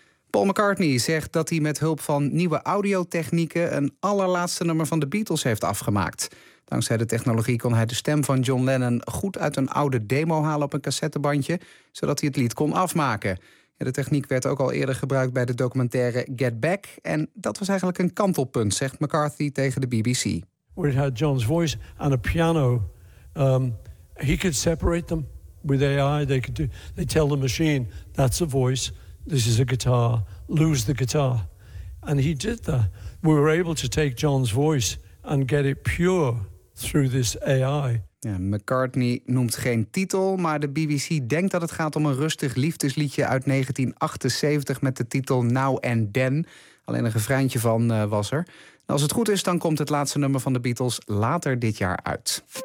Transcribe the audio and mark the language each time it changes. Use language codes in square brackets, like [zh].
[nl] Paul McCartney zegt dat hij met hulp van nieuwe audiotechnieken een allerlaatste nummer van de Beatles heeft afgemaakt. Dankzij de technologie kon hij de stem van John Lennon goed uit een oude demo halen op een cassettebandje, zodat hij het lied kon afmaken. Ja, de techniek werd ook al eerder gebruikt bij de documentaire Get Back. En dat was eigenlijk een kantelpunt, zegt McCarthy tegen de BBC. [en] Where it had John's voice on a piano, he could separate them with AI. They tell the machine, that's a voice, this is a guitar, lose the guitar. And he did that. We were able to take John's voice and get it pure through this AI. [nl] Ja, McCartney noemt geen titel, maar de BBC denkt dat het gaat om een rustig liefdesliedje uit 1978 met de titel Now and Then. Alleen een refreintje van was er. En als het goed is, dan komt het laatste nummer van de Beatles later dit jaar uit.